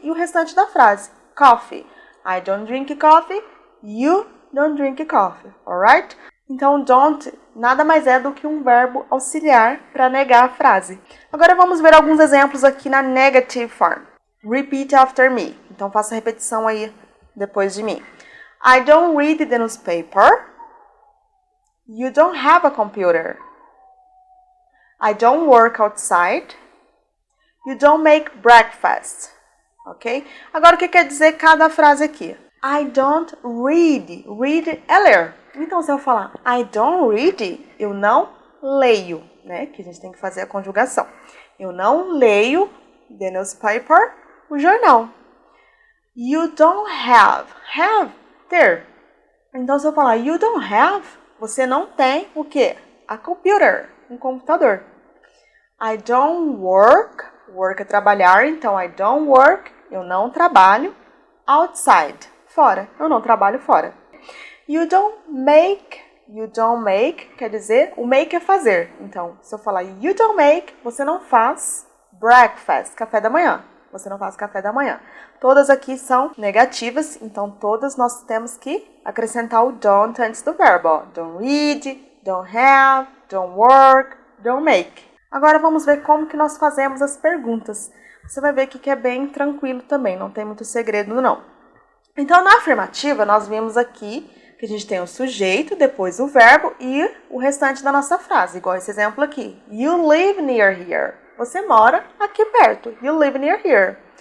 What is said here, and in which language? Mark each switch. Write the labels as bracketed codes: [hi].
[pt] E o restante da frase. Coffee. [en] I don't drink coffee. You don't drink coffee. Alright? [pt] Então, don't nada mais é do que um verbo auxiliar para negar a frase. Agora vamos ver alguns exemplos aqui na negative form. [en] Repeat after me. [pt] Então, faça a repetição aí depois de mim. [en] I don't read the newspaper. You don't have a computer. I don't work outside. You don't make breakfast. ok? [pt] Agora, o que quer dizer cada frase aqui? [en] I don't read. [pt] Read é ler. Então, se eu falar [en] I don't read, [pt] eu não leio, né? Que a gente tem que fazer a conjugação. Eu não leio [en] the newspaper, [pt] o jornal. [en] You don't have. [pt] Have, ter. Então, se eu falar [en] you don't have, [pt] você não tem o quê? [en] A computer, [pt] um computador. [en] I don't work. Work [pt] é trabalhar, então [en] I don't work. [pt] Eu não trabalho. Outside, fora. Eu não trabalho fora. [en] You don't make. You don't make [pt] quer dizer, o make é fazer. Então, se eu falar [en] you don't make, [pt] você não faz breakfast, café da manhã. Você não faz café da manhã. Todas aqui são negativas, então todas nós temos que acrescentar o don't antes do verbo. Ó. [en] Don't read, don't have, don't work, don't make. [pt] Agora vamos ver como que nós fazemos as perguntas. Você vai ver que é bem tranquilo também, não tem muito segredo não. Então, na afirmativa, nós vimos aqui que a gente tem o sujeito, depois o verbo e o restante da nossa frase, igual esse exemplo aqui. [en] You live near here. [pt] Você mora aqui perto. [en] You live near here.